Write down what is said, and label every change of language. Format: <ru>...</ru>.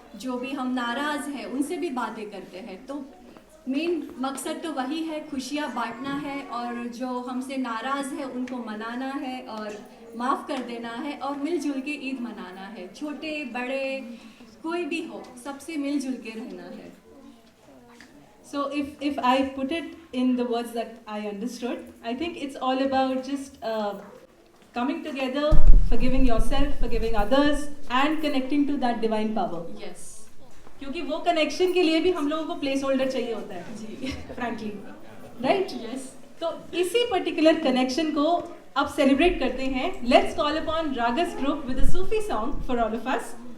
<hi>जो भी हम नाराज़ हैं उनसे भी बातें करते हैं। तो मेन मकसद तो वही है, खुशियाँ बांटना है, और जो हमसे नाराज़ है उनको मनाना है और माफ़ कर देना है, और मिलजुल के ईद मनाना है। छोटे बड़े कोई भी हो, सबसे मिलजुल के रहना है।</hi> <en>So if I put it in the words that I understood, I think it's all about just coming together, forgiving yourself, forgiving others, and connecting to that divine power. Yes.</en> <hi>क्योंकि वो कनेक्शन के लिए भी हम लोगों को place holder चाहिए होता है जी,</hi> <en>frankly, right? Yes.</en> <hi>तो इसी पर्टिकुलर कनेक्शन को अब सेलिब्रेट करते हैं.</hi> <en>Let's call upon Ragas group with a Sufi song for all of us.</en>